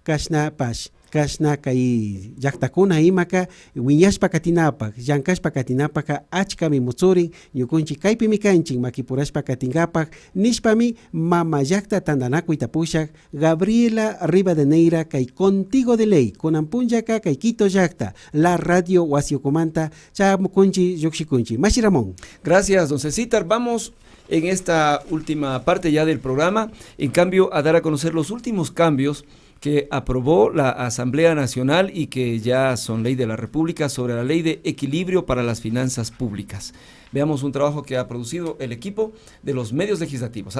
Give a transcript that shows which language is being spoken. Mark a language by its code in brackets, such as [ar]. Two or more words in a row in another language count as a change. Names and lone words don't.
[qu] Kasna kay llaktakuna imaka wiñashpa katinapak, llankashpa katinapaka achkami mutsurin ñukunchi kaypi mikanchik makipurashpa katinkapak nishpami mama llakta tandanakuyta pushak Gabriela Rivadeneira kay Contigo de Ley kunanpunllaka kay Quito llakta [es] la radio [qu] wasiukumanta chamukunchi llukshikunchi. Mashi Ramón. [es] Gracias, don Cecitar. Vamos en esta última parte ya del programa, en cambio, a dar a conocer los últimos cambios que aprobó la Asamblea Nacional y que ya son ley de la República sobre la ley de equilibrio para las finanzas públicas. Veamos un trabajo que ha producido el equipo de los medios legislativos.